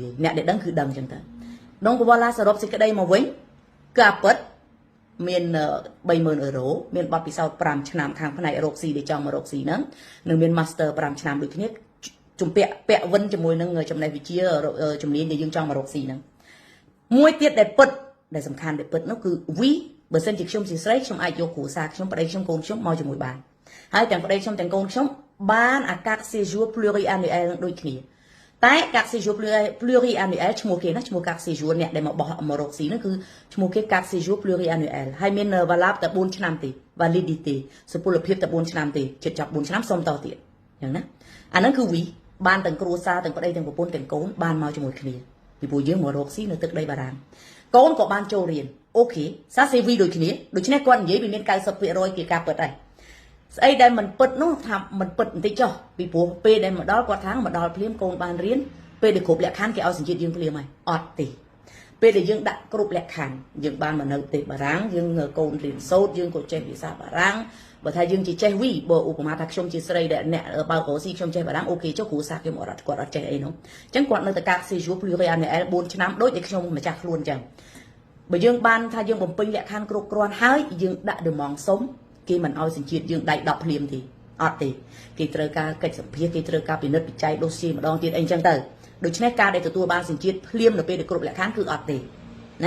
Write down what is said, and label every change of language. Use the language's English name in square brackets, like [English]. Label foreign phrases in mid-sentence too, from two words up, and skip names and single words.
[Khmer] យអ្នកដែលដឹងគឺដឹងអញ្ចឹងទៅដងវ៉ាឡាសរុបសេចក្តីមកវិញការពិតមាន 30,000 euro មានបទពិសោធន៍5ឆ្នាំខាងផ្នែករកស៊ីដែលចង់មករកស៊ីហ្នឹងនិងមាន master 5ឆ្នាំដូចគ្នាជំពាក់វិនជាមួយនឹងចំណេះវិជ្ជា ជំនាញដែលយើងចង់មករកស៊ីហ្នឹងមួយទៀតដែលពិតដែលសំខាន់ដែលពិតនោះគឺ oui បើសិនជាខ្ញុំជាស្រីខ្ញុំអាចយកគ្រួសារខ្ញុំប្តីខ្ញុំកូនខ្ញុំមកជាមួយបានហើយទាំង ប្តីខ្ញុំទាំងកូនខ្ញុំបានអាកាស [French] séjour pluriannuel [Khmer] នឹងដូចគ្នាតែកាស [French] séjour pluriannuel [Khmer] ឈ្មោះគេណាឈ្មោះកាស séjour អ្នកដែលមករកស៊ីហ្នឹងគឺ ឈ្មោះគេកាស [French] séjour pluriannuel [Khmer] ហើយមាន valable តែ4ឆ្នាំទេ validity សុពលភាពតែ4ឆ្នាំទេជិតចាប់4ឆ្នាំសុំតទៀតអញ្ចឹងណាអាហ្នឹងគឺ oui បានទាំងគ្រួសារទាំងប្តីទាំងប្រពន្ធទាំងកូនបានមកជាមួយគ្នាពីព្រោះយើងមករកស៊ីនៅទឹកដីបារាំងកូនក៏បានចូលរៀន [French] ok ça c'est vrai [Khmer] ដូចគ្នាដូច្នេះគាត់និយាយវាមាន 90% ជាការពិតដែរស្អីដែលមិនពិតនោះថាមិនពិតបន្តិចចុះពីព្រោះពេលដែលមកដល់គាត់ថាមកដល់ភ្លាមកូនបានរៀនពេលដែលគ្រប់លក្ខខណ្ឌគេឲ្យសញ្ជាតិយើងភ្លាមហើយអត់ទេ ពេលដែលយើងដាក់គ្រប់លក្ខខណ្ឌយើងបានមកនៅប្រទេសបារាំងយើងកូនរៀនសូត្រយើងក៏ចេះភាសាបារាំងបើថាយើងចេះវី បើឧបមាថាខ្ញុំជាស្រីដែលអ្នកបើកស៊ីខ្ញុំចេះបារាំងអូខេចុះគ្រូសាស្ត្រខ្ញុំអត់គាត់អត់ចេះអីនោះអញ្ចឹងគាត់នៅតែកាប់ [French] séjour pluriannuel [Khmer] 4 ឆ្នាំដូចដែលខ្ញុំម្ចាស់ខ្លួនអញ្ចឹងបើយើងបានថាយើងបំពេញលក្ខខណ្ឌគ្រប់គ្រាន់ហើយយើងដាក់ដំងសុំគេមិនអោយសញ្ជាតិយើងដៃ10ភ្លាមទេអត់ទេគេត្រូវការកិច្ចសម្ភារគេត្រូវការពិនិត្យវិច័យដូសៀម្ដងទៀតអីចឹងទៅដូច្នេះការដែលទទួលបានសញ្ជាតិភ្លាមនៅពេលដែលគ្រប់លក្ខខណ្ឌគឺអត់ទេណា